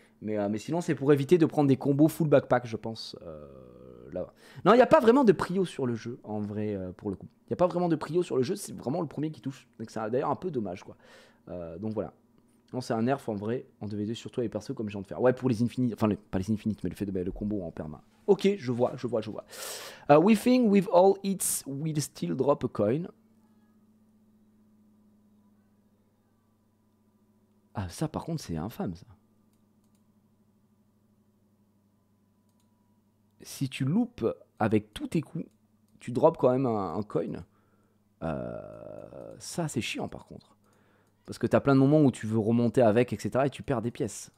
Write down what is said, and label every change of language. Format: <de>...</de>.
<fr>Mais sinon c'est pour éviter de prendre des combos full backpack je pense. Là. Non, il n'y a pas vraiment de prio sur le jeu, en vrai, pour le coup. Il n'y a pas vraiment de prio sur le jeu, c'est vraiment le premier qui touche. Donc c'est d'ailleurs un peu dommage, quoi. Donc voilà. Non, c'est un nerf en vrai, en 2v2, surtout avec perso comme je viens de faire. Ouais, pour les infinites, enfin, pas les infinites, mais le fait de le combo en perma. Ok, je vois.</fr> <en>We think with all hits, we'll still drop a coin.</en> <fr>Ah, ça, par contre, c'est infâme, ça. Si tu loupes avec tous tes coups, tu drops quand même un coin. Ça, c'est chiant par contre. Parce que t'as plein de moments où tu veux remonter avec, etc. et tu perds des pièces.</fr>